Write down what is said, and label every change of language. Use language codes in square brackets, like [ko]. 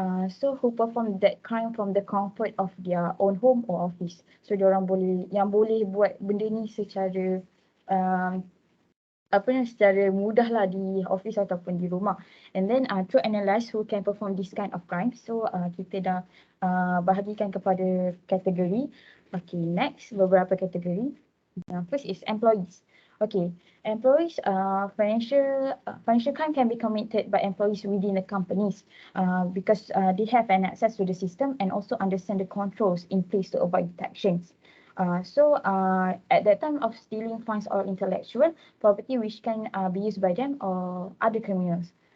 [en] So who perform that crime from the comfort of their own home or office. [ms] So diorang boleh buat benda ni secara secara mudah lah di office ataupun di rumah. [en] And then to analyze who can perform this kind of crime. [ms] So kita dah bahagikan kepada kategori. [en] Okay, next [ms] beberapa kategori. [en] First is employees. Okay, employees, financial crime can be committed by employees within the companies because they have an access to the system and also understand the controls in place to avoid detections. So at that time of stealing funds or intellectual property which can be used by them or other criminals.